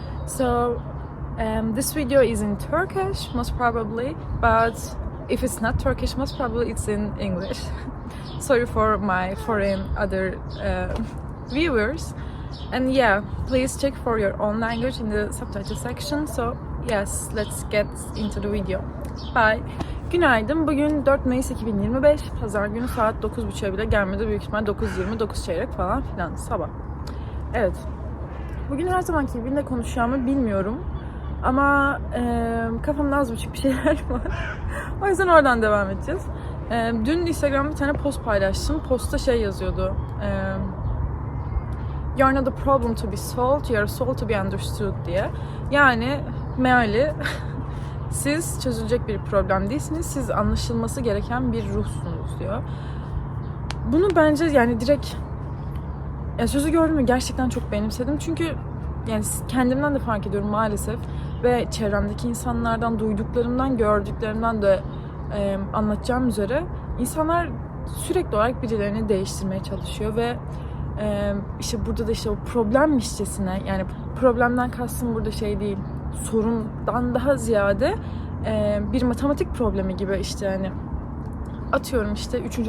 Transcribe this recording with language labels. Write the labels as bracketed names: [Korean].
[English] So this video is in Turkish, most probably, but if it's not Turkish, most probably it's in English. Sorry for my foreign other viewers. And yeah, please check for your own language in the subtitle section. So yes, let's get into the video. Bye. [Turkish] Günaydın. Bugün 4 Mayıs 2025. Pazar günü saat 9.30'a bile gelmedi. Büyük ihtimal 9.20, 9 çeyrek falan filan sabah. Evet. Bugün her zamanki gibi ne konuşacağımı bilmiyorum. Ama kafamda az buçuk bir şeyler var. O yüzden oradan devam edeceğiz. Dün Instagram'da bir tane post paylaştım. Postta şey yazıyordu. [English] You're not a problem to be solved, you're a soul to be understood diye. [Turkish] Yani meali siz çözülecek bir problem değilsiniz, siz anlaşılması gereken bir ruhsunuz diyor. Bunu bence yani direkt sözü gördüm ve gerçekten çok benimsedim. Çünkü yani kendimden de fark ediyorum maalesef ve çevremdeki insanlardan duyduklarımdan, gördüklerimden de anlatacağım üzere insanlar sürekli olarak birilerini değiştirmeye çalışıyor ve işte burada da işte o problemmişçesine, yani problemden kastım burada şey değil, sorundan daha ziyade bir matematik problemi gibi, işte hani atıyorum işte 3.